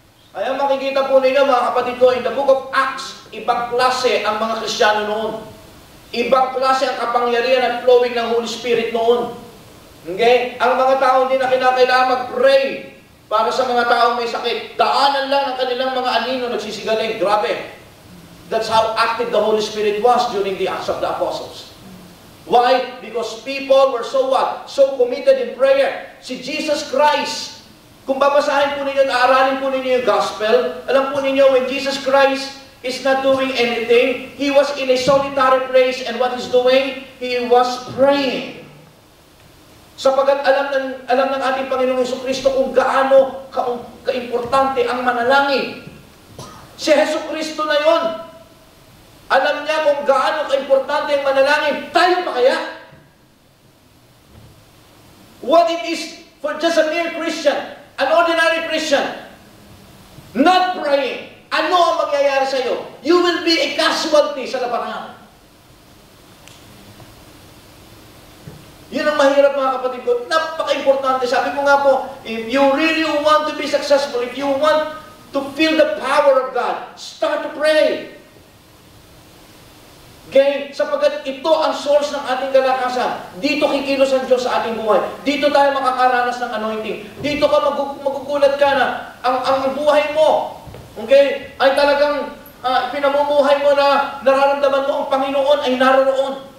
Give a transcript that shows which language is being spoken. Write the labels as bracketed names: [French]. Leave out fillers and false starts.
[Filipino] Kaya makikita po ninyo mga kapatid ko, [English] in the book of Acts, [Filipino] ibang klase ang mga Kristiyano noon. Ibang klase ang kapangyarihan at flowing ng Holy Spirit noon. Okay? Ang mga tao hindi na kinakailangan mag-pray para sa mga taong may sakit. Daanan lang ang kanilang mga anino nagsisigaling. Grabe. [English] That's how active the Holy Spirit was during the Acts of the Apostles. Why? Because people were so what? So committed in prayer. [Filipino] Si Jesus Christ, kung babasahin po ninyo [English] at aaralin po ninyo yung gospel, alam po ninyo, when Jesus Christ is not doing anything, He was in a solitary place, and what He's doing? He was praying. [Filipino] Sapagat alam ng ating Panginoong Jesucristo kung gaano kaimportante ang manalangin. Si Jesucristo na yon. Alam niya kung gaano kaimportante ang manalangin. Tayo pa kaya? [English] What it is for just a mere Christian, an ordinary Christian, not praying, [Filipino] ano ang mangyayari sa iyo? [English] You will be a casualty [Filipino] sa labanan. Yun ang mahirap mga kapatid ko. Napaka-importante. Sabi ko nga po, [English] if you really want to be successful, if you want to feel the power of God, start to pray. Okay? [Filipino] Sapagat ito ang source ng ating kalakasan. Dito kikilos ang Diyos sa ating buhay. Dito tayo makakaranas ng anointing. Dito ka magugulat ka na ang buhay mo, okay, ay talagang pinamumuhay mo na nararamdaman mo ang Panginoon ay naroon.